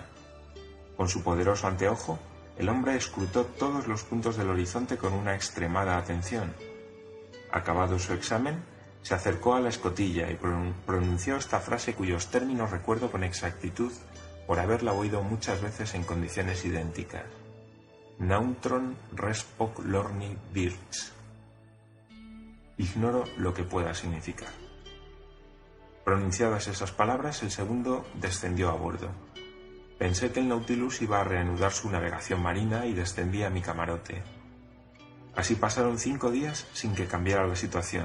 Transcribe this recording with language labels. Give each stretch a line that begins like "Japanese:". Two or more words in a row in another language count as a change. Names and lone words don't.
Spanish: Con su poderoso anteojo, el hombre escrutó todos los puntos del horizonte con una extremada atención. Acabado su examen, se acercó a la escotilla y pronunció esta frase cuyos términos recuerdo con exactitud por haberla oído muchas veces en condiciones idénticas. Nauntron respoc lorni birds. Ignoro lo que pueda significar. Pronunciadas esas palabras, el segundo descendió a bordo. Pensé que el Nautilus iba a reanudar su navegación marina y descendí a mi camarote. Así pasaron 5 días sin que cambiara la situación.